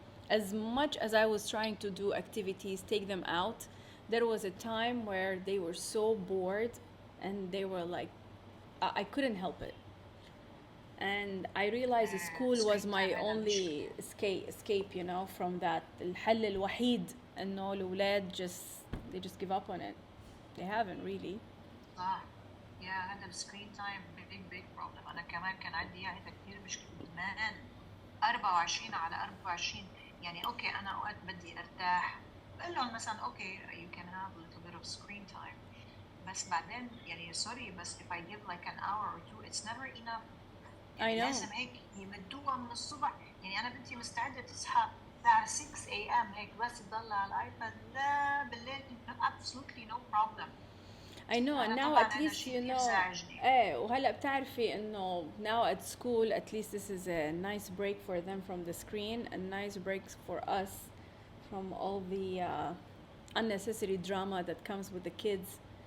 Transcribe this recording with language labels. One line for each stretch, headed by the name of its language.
English: As much as I was trying to do activities, take them out, there was a time where they were so bored and they were like, I couldn't help it. And I realized the school was my only escape, from that.
Arabic: الحل الوحيد إنه الأولاد
English: they just give up on it. They haven't really.
Arabic: هذا السكرين تايم
English: big problem.
Arabic: أنا كمان كان عندي هذا كتير مشكلة كمان 24 على 24 يعني أوكي أنا أوقات بدي أرتاح بقول لهم مثلا أوكي
English: you can have a little bit of screen time
Arabic: بس بعدين يعني sorry بس
English: if I give like an hour or two it's never enough. I know.
Arabic: لازم هيك يمدوها من الصبح يعني أنا بنتي مستعدة تصحى الساعة 6 a.m. هيك بس تضل على الآيباد لا بالليل absolutely no problem.
English: I know, and now at least
Arabic: وهلا بتعرفي إنه
English: now at school at least this is a nice break for them from the screen, a nice break for us from all the unnecessary drama that comes with the kids.